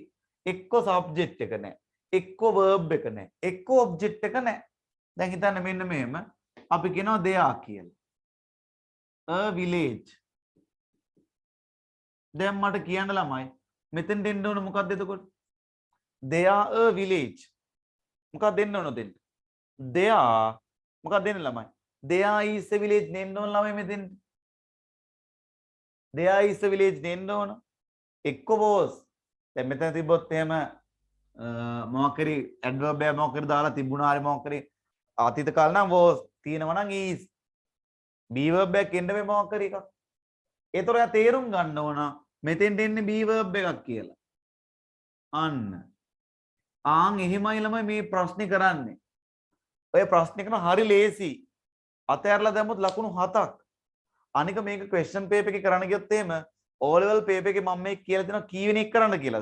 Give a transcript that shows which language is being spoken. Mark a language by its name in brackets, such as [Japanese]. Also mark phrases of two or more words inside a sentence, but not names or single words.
[Sinhala] එක්ක subject එක නෑ. එක්ක verb එක නෑ. එක්ක object එක නෑ. දැන් හිතන්න මෙන්න මෙහෙම අපි කියනවා දෙයා කියලා. [English] a village. [Sinhala] දැන් මට කියන්න ළමයි මෙතෙන් දෙන්න ඕන මොකක්ද එතකොට? [English] there a village. [Sinhala] මොකක්ද දෙන්න ඕන දෙන්න? there මොකක්ද දෙන්න ළමයි? [English] there is a village [Sinhala] දෙන්න ඕන ළමයි මෙතෙන්. [English] there is a village [Sinhala] දෙන්න ඕන. එක්ක was. දැන් මෙතන තිබ්බොත් එහෙම මොකක් හරි adverb එක මොකක් හරි දාලා තිබුණා හරි මොකක් හරි අතීත කාල නම් was තියෙනවා නම් is. [English] be verb [Sinhala] එකක් එන්න මේ මොකක් හරි එකක්. ඒතර ඔයා තේරුම් ගන්න ඕන මෙතෙන් දෙන්නේ [English] be verb [Sinhala] එකක් කියලා. අන්න. ආන් එහෙමයි ළමයි මේ ප්‍රශ්නේ කරන්නේ. ඔය ප්‍රශ්නේ කරන හරි ලේසි. අතහැරලා දැම්මොත් ලකුණු 7ක්. අනික මේක [English] question paper [Sinhala] එකේ කරන්න ගියොත් එහෙම [English] O level paper [Sinhala] එකේ මම මේ කියලා දෙනවා කීවෙනි එක කරන්න කියලාද?